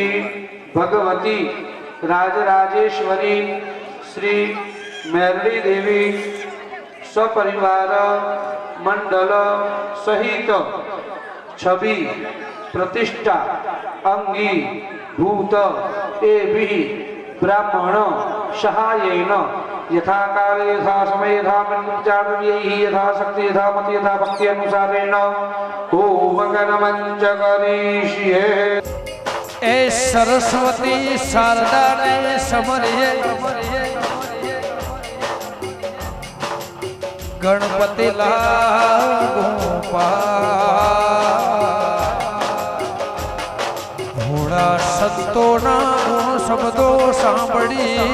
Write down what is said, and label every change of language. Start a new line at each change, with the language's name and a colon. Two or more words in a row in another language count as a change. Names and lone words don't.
Sanskrit: भगवती राजराजेश्वरी श्री मैरड़ी देवी सपरिवार मंडल सहित छवि प्रतिष्ठा अंगी भूत एवि ब्राह्मण सहायेन यथा काले यथा समय यथा मन्त्रचार्यैः यथा शक्ति यथा मति यथा भक्ति अनुसारेण होमगणमञ्च करिष्ये।
Gujarati: એ સરસ્વતી શારદા ને સમરિયે ગણપતિ લાગુ ઘોડા સંતો ના શબ્દો સાંભળી